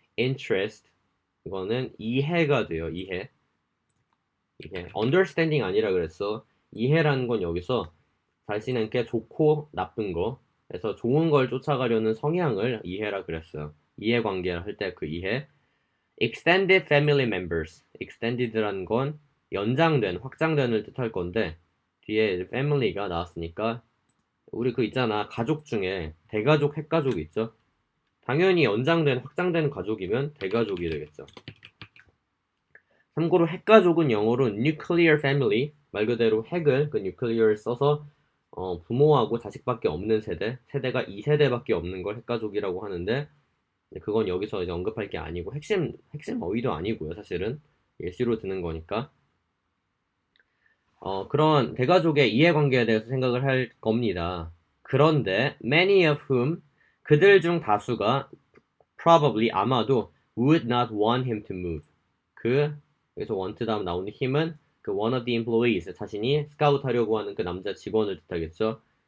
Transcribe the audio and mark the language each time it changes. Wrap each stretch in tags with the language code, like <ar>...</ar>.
<ko>interest 이거는 이해가 돼요. 이해. understanding 아니라 그랬어. 이해라는 건 여기서 자신에게 좋고 나쁜 거, 그래서 좋은 걸 쫓아가려는 성향을 이해라 그랬어요. 이해관계를 할 때 그 이해.</ko> <en>extended family members.</en> <ko>extended라는 건 연장된, 확장된을 뜻할 건데 뒤에 family가 나왔으니까 우리 그 있잖아. 가족 중에 대가족, 핵가족 있죠? 당연히 연장된, 확장된 가족이면 대가족이 되겠죠. 참고로 핵가족은 영어로 nuclear family, 말 그대로 핵을 그 nuclear를 써서 부모하고 자식밖에 없는 세대가 2세대밖에 없는 걸 핵가족이라고 하는데 그건 여기서 이제 언급할 게 아니고 핵심 어휘도 아니고요. 사실은 예시로 드는 거니까. 그런 대가족의 이해관계에 대해서 생각을 할 겁니다.</ko> <en>그런데 many of whom</en> <ko>그들 중 다수가</ko> <en>probably 아마도 would not want him to move.</en> <ko>여기서 want 다음 나오는 him은 그</ko> <en>one of the employees</en> <ko>자신이 스카우트 하려고 하는 그 남자 직원을 뜻하겠죠.</ko>